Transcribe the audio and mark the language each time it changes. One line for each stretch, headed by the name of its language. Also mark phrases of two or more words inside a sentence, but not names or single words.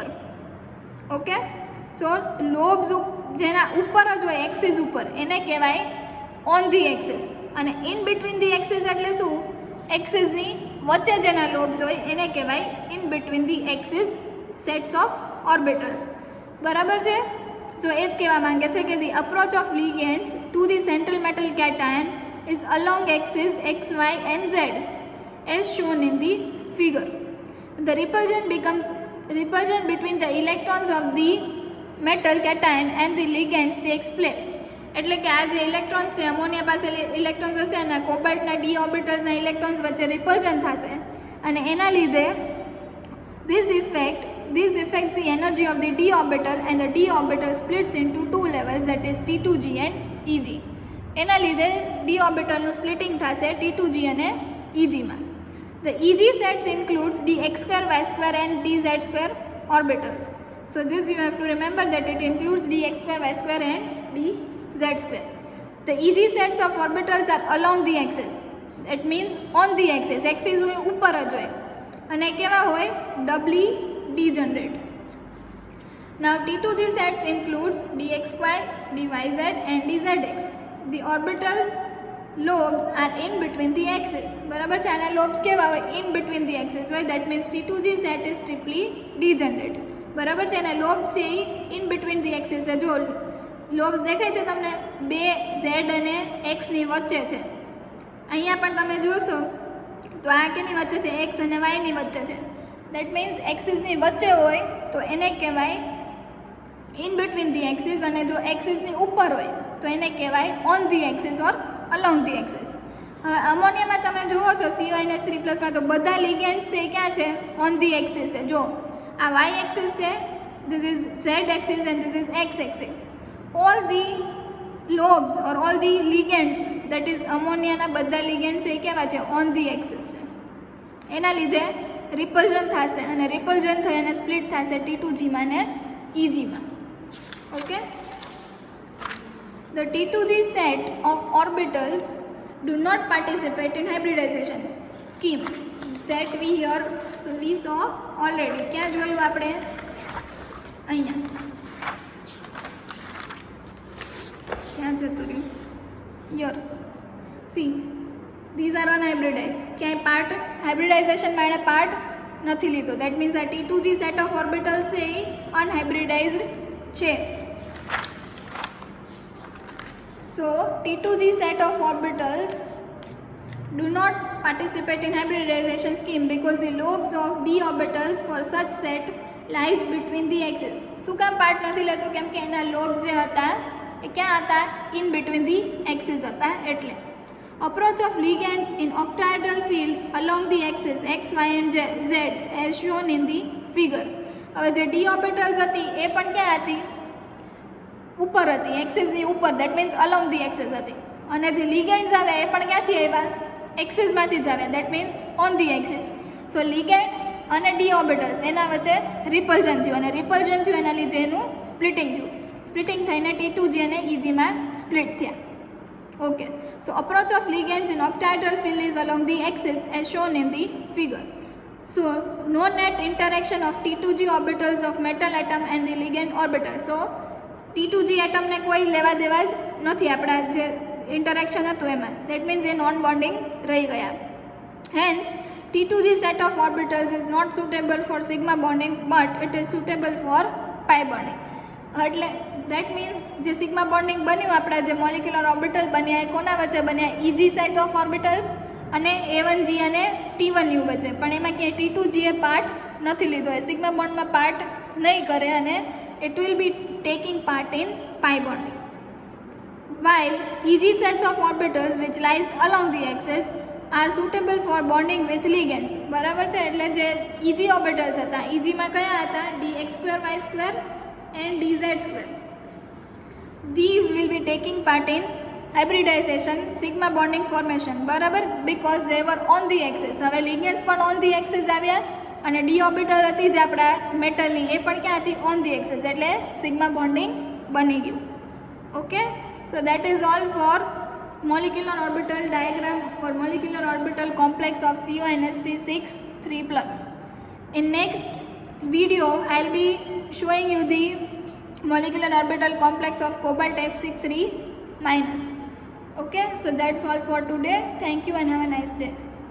English: okay, so lobes
Gujarati: જેના ઉપર જ હોય એક્સિસ ઉપર એને કહેવાય
English: on the axis.
Gujarati: અને
English: in between the axis
Gujarati: એટલે શું? એક્સિસની વચ્ચે જેના લોબ્સ હોય એને કહેવાય
English: in between the axis sets of orbitals.
Gujarati: બરાબર છે? સો એ જ કહેવા માંગે છે કે
English: the approach of ligands to the central metal cation is along axis x, y and z as shown in the figure. The repulsion between the electrons of the metal cation and the ligands takes place.
Gujarati: એટલે કે આ જે ઇલેક્ટ્રોન્સ છે, અમોનિયા પાસે ઇલેક્ટ્રોન્સ હશે અને કોબાલ્ટના ડી ઓર્બિટલ્સના ઇલેક્ટ્રોન્સ વચ્ચે રિપલ્ઝન થશે. અને એના લીધે
English: this affects the energy of the d orbital and the d orbital splits into two levels, that is T2g and Eg.
Gujarati: એના લીધે
English: d orbitalનું splitting
Gujarati: થશે T2g અને Eg માં.
English: The Eg sets includes dx square, y square and dz square orbitals. So this you have to remember that it includes dx square, y square and dz square. The Eg sets of orbitals are along the axis. It means on the axis.
Gujarati: Axis હોય ઉપર જ હોય અને કેવા હોય
English: doubly degenerate. Now T2g sets includes dxy, dyz and dzx. The orbitals lobes are in between the axis.
Gujarati: બરાબર છે, આના lobes કેવા હોય?
English: In between the axis હોય. That means T2g set is triply degenerate.
Gujarati: બરાબર છે, આના lobes છે
English: in between the axis
Gujarati: છે. જો lobes દેખાય છે તમને, બે z અને x ની વચ્ચે છે. અહીંયા પણ તમે જોશો તો આ કેની વચ્ચે છે? x અને y ની વચ્ચે છે.
English: That means
Gujarati: axis ની વચ્ચે હોય તો એને કહેવાય
English: in between the axis,
Gujarati: અને જો axis ની ઉપર હોય તો એને કહેવાય
English: on the axis or along the axis.
Gujarati: અમોનિયામાં તમે જુઓ છો CONH3+ માં તો બધા ligands છે ક્યાં છે?
English: on the axis
Gujarati: છે. જો આ
English: y axis છે, this is z axis and this is x axis. All the lobes or all the ligands, that is
Gujarati: અમોનિયાના બધા ligands છે કેવા છે?
English: on the axis
Gujarati: છે. એના લીધે રિપલ્ઝન થશે અને રિપલ્ઝન થઈ અને સ્પ્લિટ થશે T2g માં ને Eg માં.
English: ઓકે, the T2g set of orbitals do not participate in hybridization scheme that we saw already.
Gujarati: ક્યાં જોયું આપણે? અહીંયા ક્યાં જતું રહ્યું?
English: here, see, these are unhybridized.
Gujarati: ક્યાંય પાર્ટ હાઇબ્રિડાઇઝેશનમાં એણે પાર્ટ નથી લીધો.
English: that means
Gujarati: આ
English: T2g set of orbitals
Gujarati: છે એ અનહાઇબ્રિડાઇઝડ છે.
English: So T2g set of orbitals do not participate in hybridization scheme because the lobes of d orbitals for such set lies between the axes.
Gujarati: શું કામ પાર્ટ નથી લેતો? કેમ કે એના lobes જે હતા એ ક્યાં હતા?
English: in between the axes
Gujarati: હતા એટલે.
English: Approach of ligands in octahedral field along the axis x, y and z as shown in the figure.
Gujarati: હવે જે d orbitals હતી એ પણ ક્યાં હતી? ઉપર હતી, એક્સિસ ની ઉપર.
English: that means along the axis હતી.
Gujarati: અને જે લિગેન્ડ્સ આવ્યા એ પણ ક્યાંથી આવ્યા? એક્સિસમાંથી જ આવ્યા.
English: that means on the axis. so ligand
Gujarati: અને
English: d orbitals
Gujarati: એના વચ્ચે રિપલ્ઝન થયું અને રિપલ્ઝન થયું એના લીધે એનું સ્પ્લિટિંગ થયું. સ્પ્લિટિંગ થઈને T2g અને Eg માં સ્પ્લિટ થયા.
English: okay, so approach of ligands in octahedral field is along the axis as shown in the figure. So no net interaction of T2g orbitals of metal atom and the ligand orbital.
Gujarati: So T2g એટમને કોઈ લેવા દેવા જ નથી આપણા જે ઇન્ટરેક્શન હતું એમાં.
English: that means
Gujarati: એ
English: non bonding
Gujarati: રહી ગયા.
English: હેન્સ T2g set of orbitals is not suitable for sigma bonding but it is suitable for pi bonding.
Gujarati: એટલે
English: that means
Gujarati: જે
English: sigma bonding
Gujarati: બન્યું આપણા જે
English: molecular orbital
Gujarati: બન્યા એ કોના વચ્ચે બન્યા?
English: Eg set of orbitals
Gujarati: અને A1g અને T1u વચ્ચે. પણ એમાં ક્યાંય T2g એ પાર્ટ નથી લીધો. એ સિગ્મા બોન્ડમાં પાર્ટ નહીં કરે અને
English: it will be taking part in pi bonding. While Eg sets of orbitals which lies along the axis are suitable for bonding with ligands.
Gujarati: બરાબર છે, એટલે જે
English: Eg orbitals
Gujarati: હતા, Eg માં કયા હતા?
English: dx2, y2 and dz2. These will be taking part in hybridization, sigma bonding formation.
Gujarati: બરાબર,
English: because they were on the axis.
Gujarati: હવે ligands પણ
English: on the axis
Gujarati: આવ્યા અને
English: d orbital
Gujarati: હતી જે આપણા મેટલની એ પણ ક્યાં હતી?
English: on the axis. એટલે sigma bonding
Gujarati: બની ગયું.
English: okay, so that is all for molecular orbital diagram or molecular orbital complex of CONH3 In next video I'll be showing you the molecular orbital complex of cobalt F63-. Okay, so that's all for today. Thank you and have a nice day.